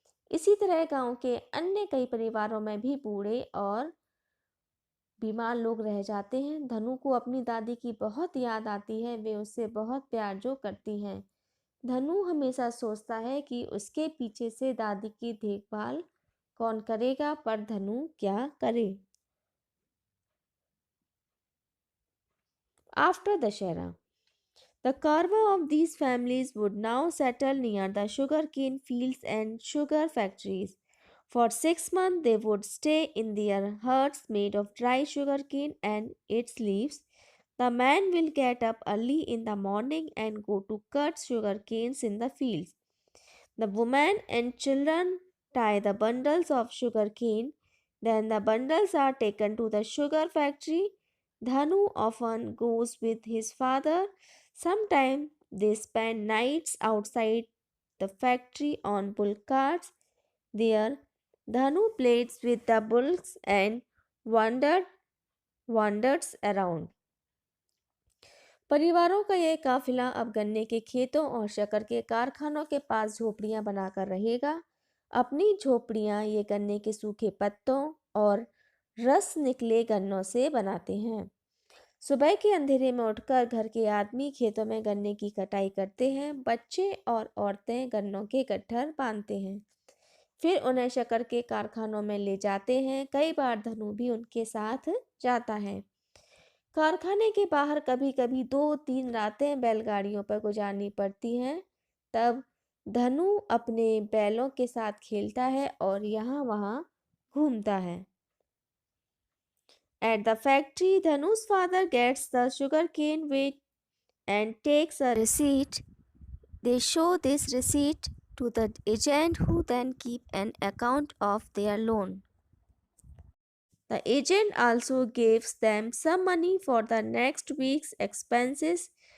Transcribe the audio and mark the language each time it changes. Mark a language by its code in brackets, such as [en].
[hi] इसी तरह गांव के अन्य कई परिवारों में भी बूढ़े और बीमार लोग रह जाते हैं। धनु को अपनी दादी की बहुत याद आती है, वे उससे बहुत प्यार जो करती हैं। धनु हमेशा सोचता है कि उसके पीछे से दादी की देखभाल कौन करेगा, पर धनु क्या करे। [en] After Dashera, the Karwa of these families would now settle near the sugarcane fields and sugar factories. For 6 months, they would stay in their huts made of dry sugarcane and its leaves. The man will get up early in the morning and go to cut sugar canes in the fields. The woman and children tie the bundles of sugar cane. Then the bundles are taken to the sugar factory. Dhanu often goes with his father. Sometimes they spend nights outside the factory on bull carts. There, Dhanu plays with the bulls and wanders around. [hi] परिवारों का यह काफिला अब गन्ने के खेतों और शक्कर के कारखानों के पास झोपड़ियां बनाकर रहेगा। अपनी झोपड़ियां ये गन्ने के सूखे पत्तों और रस निकले गन्नों से बनाते हैं। सुबह के अंधेरे में उठकर घर के आदमी खेतों में गन्ने की कटाई करते हैं। बच्चे और औरतें गन्नों के गट्ठर बांधते हैं, फिर उन्हें शक्कर के कारखानों में ले जाते हैं। कई बार धनु भी उनके साथ जाता है। कारखाने के बाहर कभी कभी 2-3 रातें बैलगाड़ियों पर गुजारनी पड़ती हैं। तब धनु अपने बैलों के साथ खेलता है और यहाँ वहाँ घूमता है। [en] At the factory, Dhanu's father gets the sugarcane weight and takes a receipt. They show this receipt to the agent who then keep an account of their loan. The agent also gives them some money for the next week's expenses.